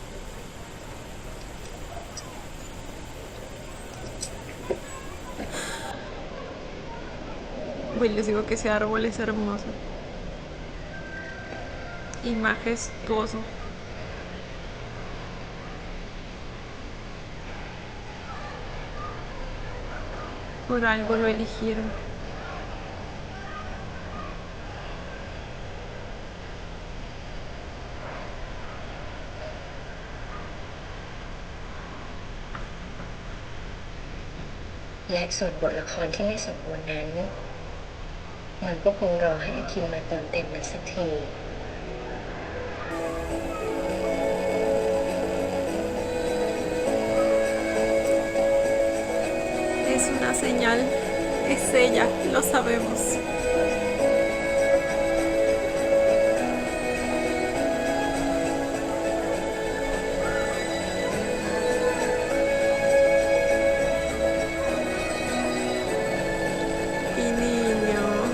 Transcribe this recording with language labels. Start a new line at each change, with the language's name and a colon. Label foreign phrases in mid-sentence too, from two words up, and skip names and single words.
Spanish: Pues les digo que ese árbol es hermoso. Y majestuoso. Por algo lo eligieron.
Thai: และส่วนบทละครที่ไม่สมบูรณ์นั้น มันก็คงรอให้อาคินมาเติมเต็มมันสักที
Spanish: Es una señal. Es ella, lo sabemos. Mi niño.